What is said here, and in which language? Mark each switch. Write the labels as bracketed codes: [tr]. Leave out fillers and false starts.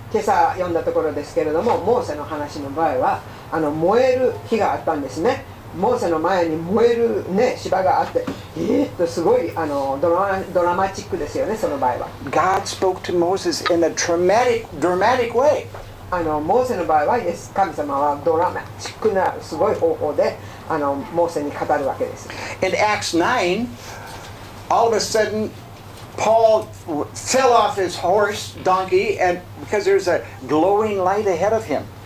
[ja] 今朝読んだところですけれども、モーセの話の場合は燃える火があったんですね。モーセの前に燃える、芝があって、すごいドラマチックですよね、その場合は。 [en] God spoke to Moses in a dramatic way. [ja] モーセの場合は神様はドラマチックなすごい方法でモーセに語るわけです。 [en] In Acts 9, all of a sudden, Paul fell off his donkey, and because there's a glowing light ahead of him.